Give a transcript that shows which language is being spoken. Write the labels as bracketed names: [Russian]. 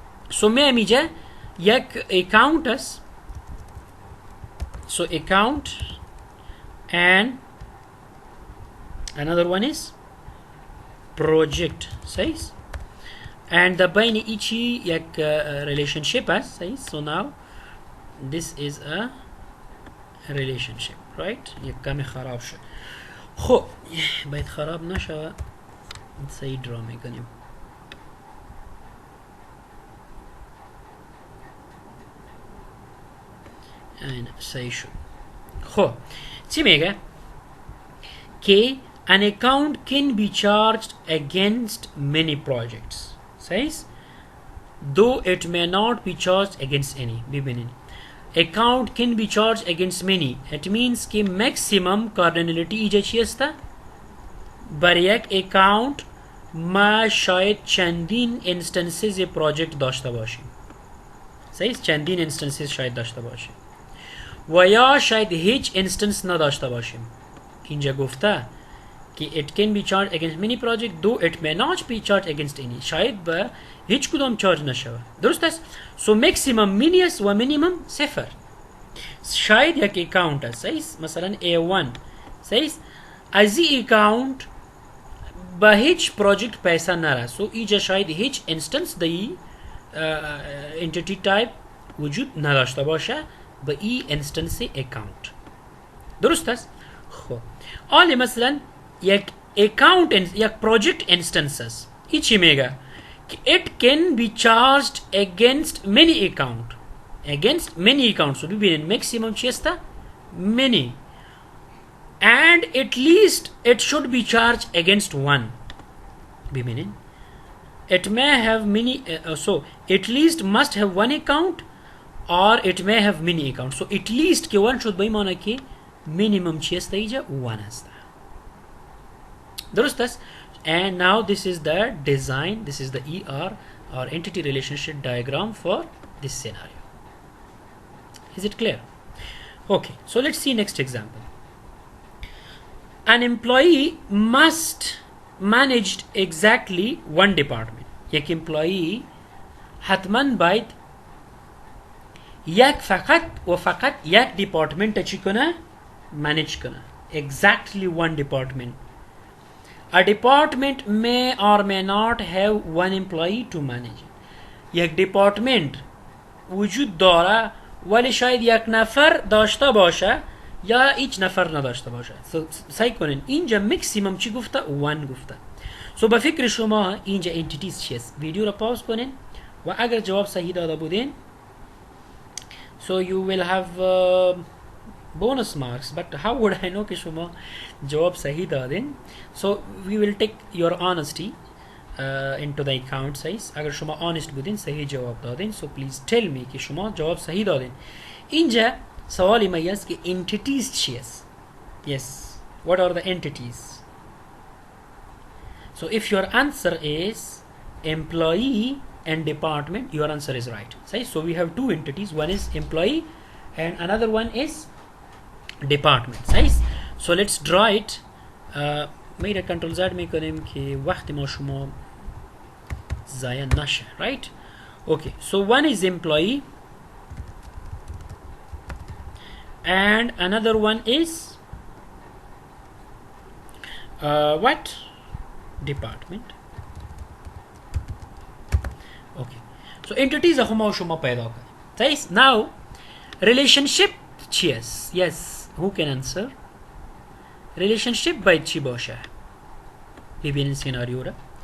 [Persian] سو میام اینجا یک اکاونت است. [English] So account and another one is project. [Persian] صحیح. and the بین ایچی یک relationship است. صحیح. [English] so now this is a relationship right. [Persian] یک کمی خراب شد. خب باید خراب نشود. صحیح درا میکنیم. این صحیح شد. خب چی میگه که [English] an account can be charged against many projects. [Persian] صحیح. [English] though it may not be charged against any. [Persian] ببینین [English] account can be charged against many. it means [Persian] که maximum cardinality اینجا چی است؟ بر یک اکاونت ما شاید چندین instances پروژکت داشته باشیم. صحیح. چندین instances شاید داشته باشیم و یا شاید هیچ instance نداشته باشیم. اینجا گفته که [English] it can be charged against many project though it may not be charged against any. [Persian] شاید به هیچ کدام چارج نشود. درست است. سو مکسیمم مینی است و مینیمم صفر. شاید یک اکاونت است. صحیح. مثلا A1 صحیح. از این اکاونت به هیچ پروژکت پیسه نره. سو اینجا شاید هیچ انستنس دی انتیتی تایپ وجود نداشته باشه به این انستنس اکاونت. درست است. خب حالا مثلا یک اکاونت یک پروژکت انستنسز این چی میگه که it can be charged against many account. [English] against many accounts. So [Persian] ببینین [English] maximum چی است؟ many. And at least it should be charged against one. [Persian] ببینین [English] it may have many so at least must have one account or it may have many accounts. [Persian] So at least که one should به معنی که minimum چی است اینجا one است. درست است. [English] And now this is the design, this is the ER or entity relationship diagram for this scenario. Is it clear? Okay, so let's see next example. An employee must manage exactly one department. [Persian] یک employee حتما باید یک فقط و فقط یک department چی کنه؟ manage کنه. [English] Exactly one department. A department may or may not have one employee to manage it. [Persian] یک department وجود داره ولی شاید یک نفر داشته باشه یا هیچ نفر نداشته باشه. سعی کنین اینجا مکسیمم چی گفته؟ 1 گفته. سو به فکر شما اینجا انتیتیز چیست؟ ویدیو رو پاوز کنین و اگر جواب صحیح داده بودین [English] so you will have bonus marks, but how would I know [Persian] که شما جواب صحیح دادین؟ [English] so we will take your honesty into the account size. [Persian] اگر شما honest بودین صحیح جواب دادین so please tell me که شما جواب صحیح دادین. اینجا سوالی ما است که entities چیست؟ [English] yes, what are the entities? so if your answer is employee and department, your answer is right. So we have two entities, one is employee and another one is department. So let's draw it. मेरा control Z में करें कि वक्त में शुमा ज़ाया नशा, right? Okay, so one is employee and another one is what? Department. [Persian] Okay, so entities هما شما پیدا کنید. [English] Now relationship cheers. Yes, who can answer? [Persian] relationship باید چی باشه؟ ببینید سیناریو را.